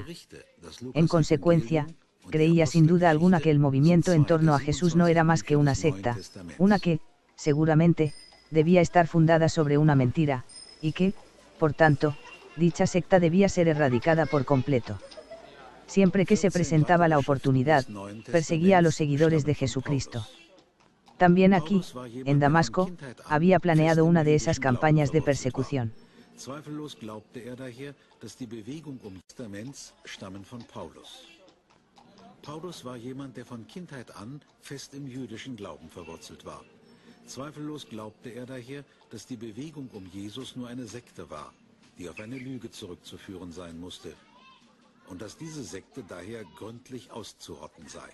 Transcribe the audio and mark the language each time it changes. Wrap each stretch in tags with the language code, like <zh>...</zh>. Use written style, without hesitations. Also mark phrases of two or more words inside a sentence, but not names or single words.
<es>En consecuencia, creía sin duda alguna que el movimiento en torno a Jesús no era más que una secta, una que, seguramente, debía estar fundada sobre una mentira, y que, por tanto, dicha secta debía ser erradicada por completo. Siempre que se presentaba la oportunidad, perseguía a los seguidores de Jesucristo. También aquí, en Damasco, había planeado una de esas campañas de persecución.</es> <de>Zweifellos glaubte er daher, dass die Bewegung Testaments stammen von Paulus. Paulus war jemand, der von Kindheit an fest im jüdischen Glauben verwurzelt war. Zweifellos glaubte er daher, dass die Bewegung Jesus nur eine Sekte war, die auf eine Lüge zurückzuführen sein musste, und dass diese Sekte daher gründlich auszurotten sei.</de>